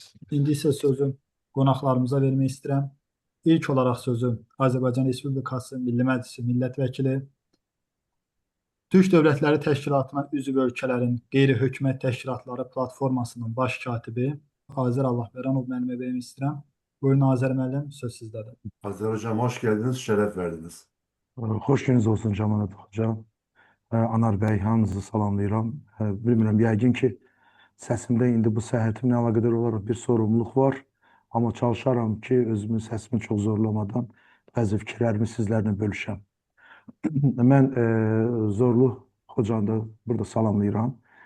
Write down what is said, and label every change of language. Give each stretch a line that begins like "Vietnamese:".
Azerbaijani: İndi isə sözü qonaqlarımıza vermək istəyirəm. İlk olaraq sözü Azərbaycan Respublikası Milli Məclisi millət vəkili, Türk Dövlətləri Təşkilatına üzv ölkələrin qeyri-hökumət təşkilatları platformasının baş katibi Azər Allahveranov müəllimə vermək istəyirəm. Buyurun Azər müəllim, söz sizdədir.
Turkish: Hazır hocam hoş geldiniz, şeref verdiniz.
Azerbaijani: Xoş gününüz olsun Camanat hocam. Anar bəy, hamınızı salamlayıram. Bilmirəm, yəqin ki, səsimdə indi bu səhhətimlə əlaqədar olaraq bir sorumluluq var. Amma çalışaram ki, özümün səsimi çox zorlamadan bəzi fikirlərimi sizlərlə bölüşəm. Mən Zorlu hocanı da burada salamlayıram.